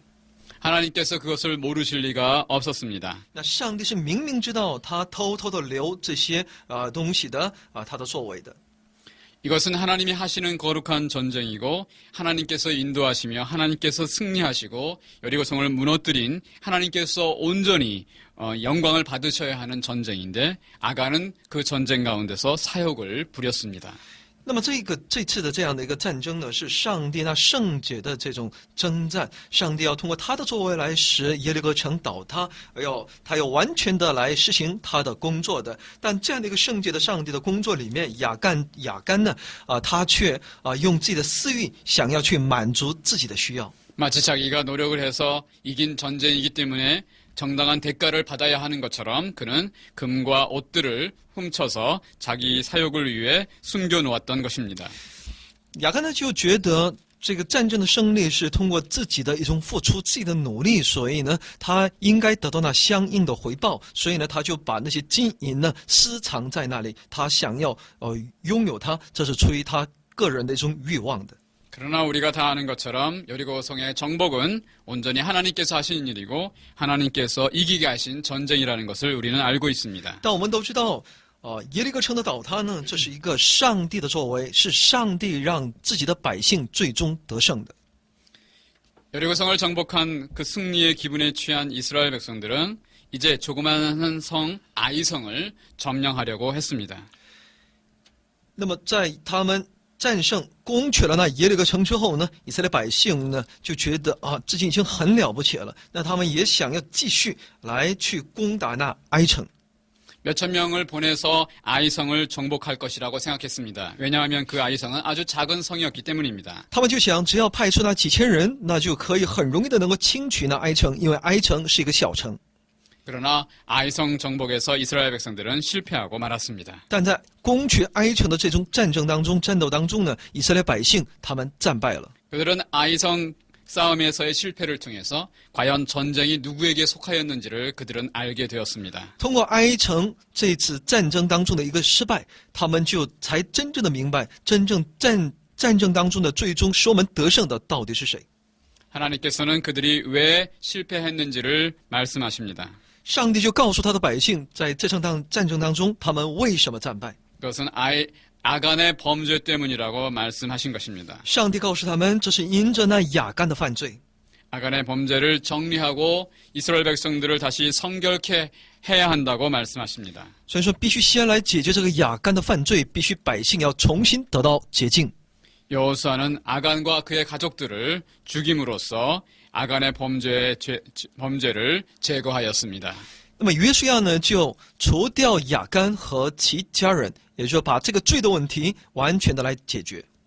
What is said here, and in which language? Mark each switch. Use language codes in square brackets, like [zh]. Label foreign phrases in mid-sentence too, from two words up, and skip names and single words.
[ko] 하나님께서 그것을 모르실 리가 없었습니다. [zh] 那上帝是明明知道他偷偷的留这些东西的他的作为的。 [ko] 이것은 하나님이 하시는 거룩한 전쟁이고 하나님께서 인도하시며 하나님께서 승리하시고 여리고성을 무너뜨린 하나님께서 온전히 영광을 받으셔야 하는 전쟁인데 아간은 그 전쟁 가운데서 사욕을 부렸습니다. [zh] 那么这次的这样的一个战争呢，是上帝那圣洁的这种征战，上帝要通过他的作为来使耶利哥城倒塌，他要完全的来实行他的工作的。但这样的一个圣洁的上帝的工作里面，亚干呢，他却用自己的私欲想要去满足自己的需要。 [ko] 마치 자기가 노력을 해서 이긴 전쟁이기 때문에 정당한 대가를 받아야 하는 것처럼 그는 금과 옷들을 훔쳐서 자기 사욕을 위해 숨겨놓았던 것입니다. [zh] 亚干呢就觉得这个战争的胜利是通过自己的一种付出、自己的努力，所以呢，他应该得到那相应的回报，所以呢，他就把那些金银呢私藏在那里，他想要拥有它，这是出于他个人的一种欲望的。 [ko] 그러나 우리가 다 아는 것처럼 여리고성의 정복은 온전히 하나님께서 하신 일이고 하나님께서 이기게 하신 전쟁이라는 것을 우리는 알고 있습니다. [zh] 但我们都知道，耶利哥城的倒塌呢，这是一个上帝的作为，是上帝让自己的百姓最终得胜的。 [ko] 여리고성을 정복한 그 승리의 기분에 취한 이스라엘 백성들은 이제 조그마한 성 아이성을 점령하려고 했습니다. [zh] 那么在他们 战胜攻取了那耶利哥城之后呢，以色列百姓呢就觉得自己已经很了不起了，那他们也想要继续来去攻打那哀城。 [ko] 몇천 명을 보내서 아이성을 정복할 것이라고 생각했습니다. 왜냐하면 그 아이성은 아주 작은 성이었기 때문입니다. [zh] 他们就想，只要派出那几千人，那就可以很容易的能够轻取那哀城，因为哀城是一个小城。 [ko] 그러나 아이성 정복에서 이스라엘 백성들은 실패하고 말았습니다. [zh] 但在攻取哀城的这种战争当中、战斗当中呢，以色列百姓他们战败了。 [ko] 그들은 아이성 싸움에서의 실패를 통해서 과연 전쟁이 누구에게 속하였는지를 그들은 알게 되었습니다. [zh] 通过哀城这次战争当中的一个失败，他们就才真正的明白，真正战争当中的最终使我们得胜的到底是谁。 [ko] 하나님께서는 그들이 왜 실패했는지를 말씀하십니다. [zh] 上帝就告诉他的百姓，在这场战争当中，他们为什么战败？ [ko] 그것은 아간의 범죄 때문이라고 말씀하신 것입니다. [zh] 上帝告诉他们，这是因着那亚干的犯罪。 [ko] 아간의 범죄를 정리하고 이스라엘 백성들을 다시 성결케 해야 한다고 말씀하십니다. [zh] 所以说，必须先来解决这个亚干的犯罪，必须百姓要重新得到洁净。 [ko] 여호수아는 아간과 그의 가족들을 죽임으로써 아간의 범죄를 제거하였습니다. [zh] 那么约书亚呢，就除掉亚干和其家人，也就是说把这个罪的问题完全的来解决。